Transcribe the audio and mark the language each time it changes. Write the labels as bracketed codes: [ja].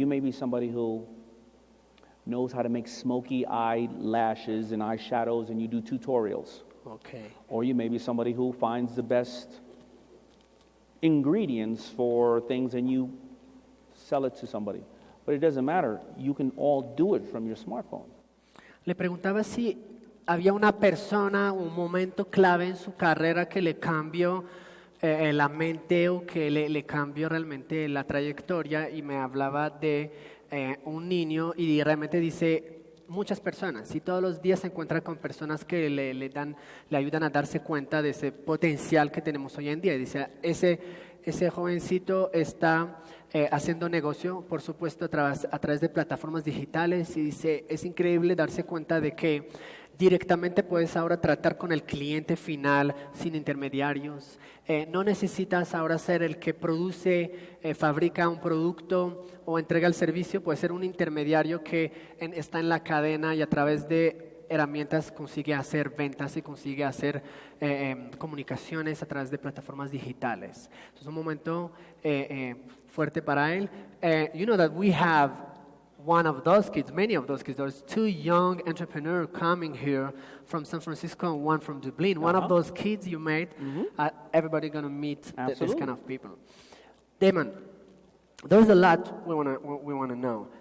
[en] You may be somebody who knows how to make smoky eyelashes and eyeshadows, and you do tutorials. Okay. Or you may be somebody who finds the best ingredients for things and you sell it to somebody. But it doesn't matter. You can all do it from your smartphone. [es] Le preguntaba si había una persona, un momento clave en su carrera que le cambió la mente o que le cambió realmente la trayectoria, y me hablaba de un niño, y realmente dice muchas personas, y todos los días se encuentra con personas que le ayudan a darse cuenta de ese potencial que tenemos hoy en día. Y dice, ese jovencito está haciendo negocio, por supuesto, a través de plataformas digitales, y dice, es increíble darse cuenta de que directamente puedes ahora tratar con el cliente final sin intermediarios. No necesitas ahora ser el que produce, fabrica un producto o entrega el servicio. Puede ser un intermediario que está en la cadena y a través de herramientas consigue hacer ventas y consigue hacer comunicaciones a través de plataformas digitales. Es un momento fuerte para él. [en] You know that we have one of those kids, many of those kids. There's two young entrepreneurs coming here from San Francisco and one from Dublin. One of those kids you made, everybody going to meet this kind of people. Daymond, there's a lot we want to know.